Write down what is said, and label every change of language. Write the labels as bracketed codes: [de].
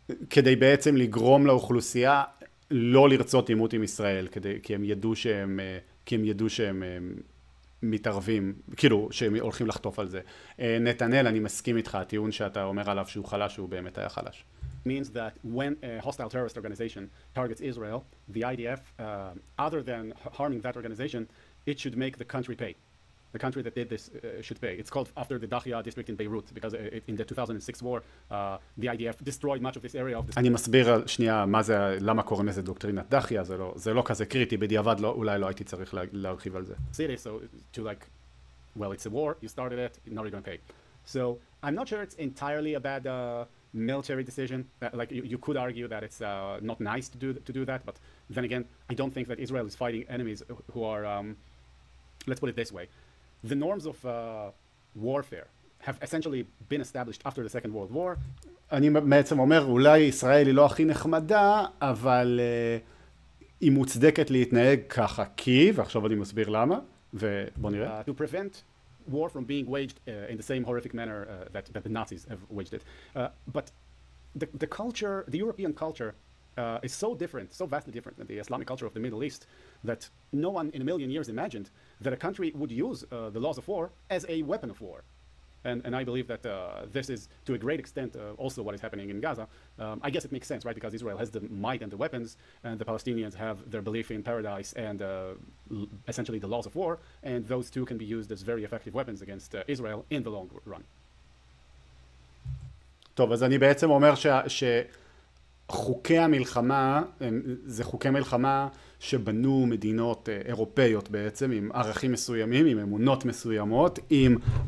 [he] כדי בעצם לגרום לאוכלוסייה לא לרצות עימות עם ישראל, כי הם ידעו שהם מתערבים, כאילו שהם הולכים לחטוף על זה. נתנאל, אני מסכים איתך, הטיעון שאתה אומר עליו שהוא חלש, הוא באמת היה חלש. [en] Means that when a hostile terrorist organization targets Israel, the IDF, other than harming that organization, it should make the country pay. The country that did this should pay. It's called after the Dahia district in Beirut, because in the 2006 war, the IDF destroyed much of this area of the... [he] אני מסביר שנייה מה זה, למה קוראים לזה דוקטרינת דחיה, זה לא כזה קריטי, בדיעבד אולי לא הייתי צריך להרחיב על זה. [en] So to like, well, it's a war, you started it, now you're going to pay. So I'm not sure it's entirely a bad military decision. Like you could argue that it's not nice to do that, but then again, I don't think that Israel is fighting enemies who are, let's put it this way. The norms of warfare have essentially been established after the Second World War. [he] אני בעצם אומר, אולי ישראל היא לא הכי נחמדה, אבל היא מוצדקת להתנהג ככה, כי, ועכשיו אני מסביר למה, ובוא נראה. [en] To prevent war from being waged in the same horrific manner that the Nazis have waged it. But the culture, the European culture, is so different, so vastly different than the Islamic culture of the Middle East that no one in a million years imagined that a country would use the laws of war as a weapon of war. And I believe that this is, to a great extent, also what is happening in Gaza. I guess it makes sense, right? Because Israel has the might and the weapons, and the Palestinians have their belief in paradise and essentially the laws of war, and those two can be used as very effective weapons against Israel in the long run. [he] טוב, אז אני בעצם אומר חוקי המלחמה, זה חוקי מלחמה שבנו מדינות אירופאיות בעצם, עם ערכים מסוימים, עם אמונות מסוימות, עם